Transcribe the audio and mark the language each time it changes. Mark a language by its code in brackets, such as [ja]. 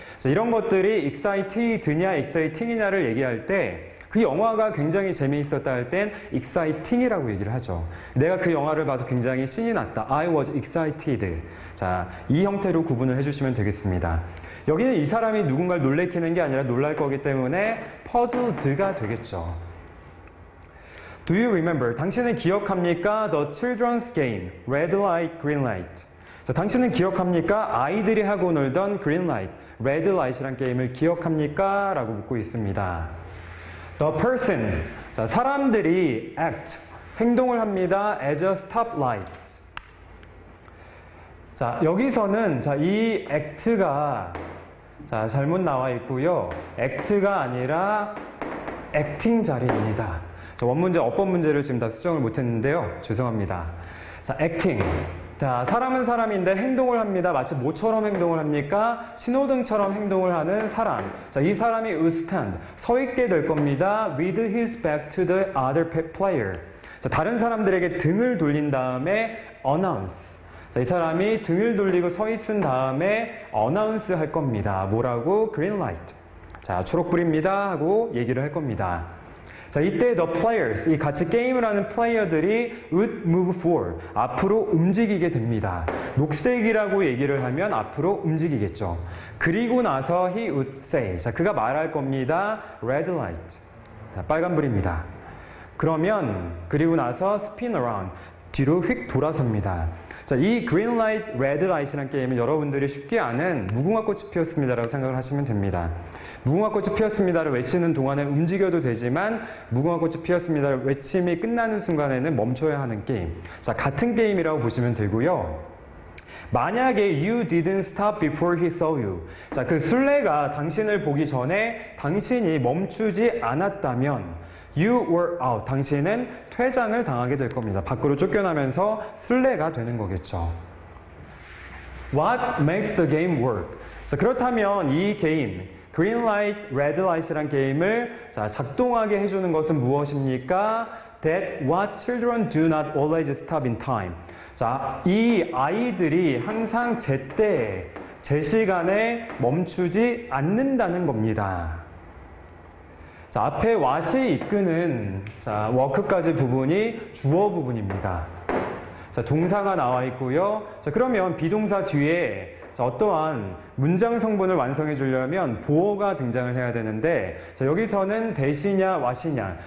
[ko] 자, 이런 것들이 excited냐 exciting이냐를 얘기할 때 그 영화가 굉장히 재미있었다 할 땐 exciting이라고 얘기를 하죠. 내가 그 영화를 봐서 굉장히 신이 났다. [en] I was excited. [ko] 자, 이 형태로 구분을 해주시면 되겠습니다. 여기는 이 사람이 누군가를 놀래키는 게 아니라 놀랄 거기 때문에 puzzled가 되겠죠. [en] Do you remember? [ko] 당신은 기억합니까? [en] The children's game, red light, green light. [ko] 자, 당신은 기억합니까? 아이들이 하고 놀던 green light, red light이란 게임을 기억합니까? 라고 묻고 있습니다. [en] The person, [ko] 자, 사람들이 act, 행동을 합니다. [en] as a stoplight. [ko] 자, 여기서는 자, 이 act가 자, 잘못 나와 있고요. act가 아니라 acting 자리입니다. 자, 원문제, 어법 문제를 지금 다 수정을 못했는데요. 죄송합니다. 자, acting. 자, 사람은 사람인데 행동을 합니다. 마치 뭐처럼 행동을 합니까? 신호등처럼 행동을 하는 사람. 자, 이 사람이 stand, 서 있게 될 겁니다. [en] with his back to the other player. [ko] 자, 다른 사람들에게 등을 돌린 다음에 announce. 자, 이 사람이 등을 돌리고 서 있은 다음에 announce 할 겁니다. 뭐라고? green light. 자, 초록불입니다. 하고 얘기를 할 겁니다. 자, 이때 the players, 이 같이 게임을 하는 플레이어들이 [en] would move forward, [ko] 앞으로 움직이게 됩니다. 녹색이라고 얘기를 하면 앞으로 움직이겠죠. 그리고 나서 [en] he would say, [ko] 자, 그가 말할 겁니다. red light, 자, 빨간불입니다. 그러면 그리고 나서 [en] spin around, [ko] 뒤로 휙 돌아섭니다. 자, 이 green light, red light이라는 게임은 여러분들이 쉽게 아는 무궁화꽃이 피었습니다라고 생각을 하시면 됩니다. 무궁화꽃이 피었습니다를 외치는 동안에 움직여도 되지만 무궁화꽃이 피었습니다를 외침이 끝나는 순간에는 멈춰야 하는 게임. 자, 같은 게임이라고 보시면 되고요. [en] 만약에 you didn't stop before he saw you. [ko] 자, 그 술래가 당신을 보기 전에 당신이 멈추지 않았다면 [en] you were out. [ko] 당신은 퇴장을 당하게 될 겁니다. 밖으로 쫓겨나면서 술래가 되는 거겠죠. [en] What makes the game work? [ko] 자, 그렇다면 이 게임, Green Light, Red Light이란 게임을 작동하게 해주는 것은 무엇입니까? [en] That what children do not always stop in time. [ko] 자, 이 아이들이 항상 제때, 제 시간에 멈추지 않는다는 겁니다. 자, 앞에 what이 이끄는 work까지 부분이 주어 부분입니다. 자, 동사가 나와 있고요. 자, 그러면 비동사 뒤에 어떠한 문장 성분을 완성해 주려면 보어가 등장을 해야 되는데, 자, 여기서는 대시냐 what이냐.